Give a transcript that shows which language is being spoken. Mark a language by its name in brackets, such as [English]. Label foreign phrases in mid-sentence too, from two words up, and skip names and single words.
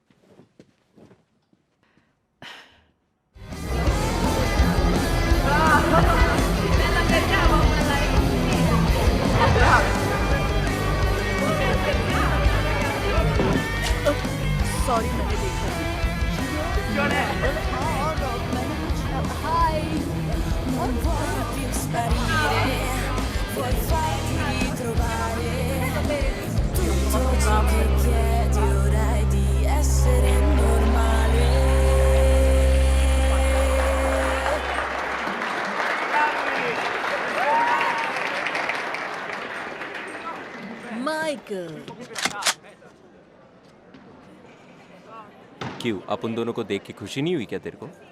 [Hindi] सॉरी, मैंने देखा। हाय। [Italian] Vuoi farti ritrovare tutto ciò che chiedi ora è di essere normale. [Hindi] माइकल, क्यों, अपन दोनों को देख के खुशी नहीं हुई क्या तेरे को?